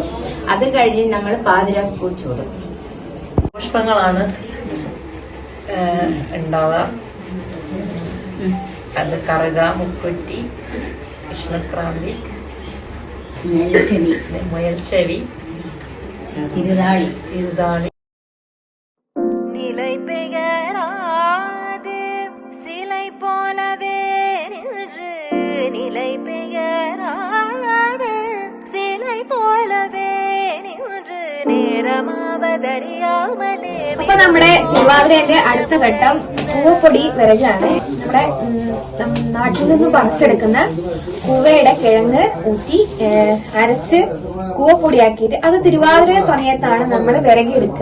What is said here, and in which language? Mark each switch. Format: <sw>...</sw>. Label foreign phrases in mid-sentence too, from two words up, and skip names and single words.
<ml>അത് കഴിഞ്ഞ് നമ്മൾ പാതിര കുടിച്ചോടും. പുഷ്പങ്ങളാണ് ഉണ്ടാവുക. അത് കറുക, മുക്കുറ്റി, കൃഷ്ണക്രാന്തി, മുയൽച്ചെവി, തിരുതാളി.</ml> <ta>நிலை பெயராது சிலை போலவே நின்று நிலை பெயராது சிலை</ta> <ml>അപ്പൊ നമ്മുടെ തിരുവാതിരന്റെ അടുത്ത ഘട്ടം കൂവപ്പൊടി വിറകാണ്. നമ്മുടെ നാട്ടിൽ നിന്ന് പറിച്ചെടുക്കുന്ന കൂവയുടെ കിഴങ്ങ് ഊറ്റി അരച്ച് കൂവപ്പൊടിയാക്കിയിട്ട് അത് തിരുവാതിര സമയത്താണ് നമ്മൾ വിറകിയെടുക്കുക.</ml>